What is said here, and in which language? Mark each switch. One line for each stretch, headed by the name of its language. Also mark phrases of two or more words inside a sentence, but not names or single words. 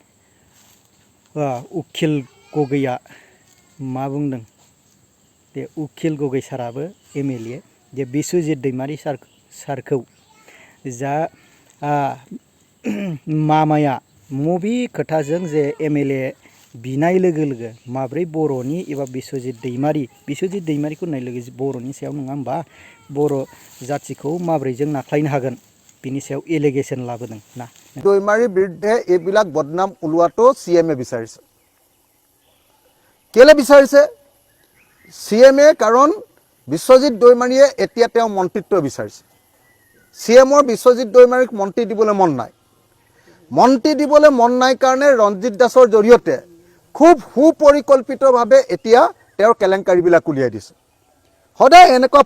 Bodo: उखिल गगैया मा बुंदों बे उखिल गगै साराबो एमएलए जे बिश्वजित दैमारि सारखौ जा मामाया मबे खोथाजों जे एमएलए बिनाय लोगो लोगो माब्रै बर'नि एबा बिश्वजित दैमारिखौ होननाय लोगो बर'नि सायाव नङा होमबा बर' जाथिखौ माब्रै जों नाख्लायनो हागोन बिनि सायाव एलिगेशन लाबोदों ना
Assamese: दैमाৰীৰ বিৰুদ্ধে এইবিলাক বদনাম ওলোৱাটো সিএমএ বিচাৰিছে কেলে বিচাৰিছে সিএমএ কাৰণ বিশ্বজিৎ দৈমাৰীয়ে এতিয়া তেওঁ মন্ত্ৰিত্ব বিচাৰিছে সিএমৰ বিশ্বজিৎ দৈমাৰীক মন্ত্ৰী দিবলৈ মন নাই কাৰণে ৰঞ্জিত দাসৰ জৰিয়তে খুব সুপৰিকল্পিতভাৱে এতিয়া তেওঁৰ কেলেংকাৰীবিলাক উলিয়াই দিছে সদায় এনেকুৱা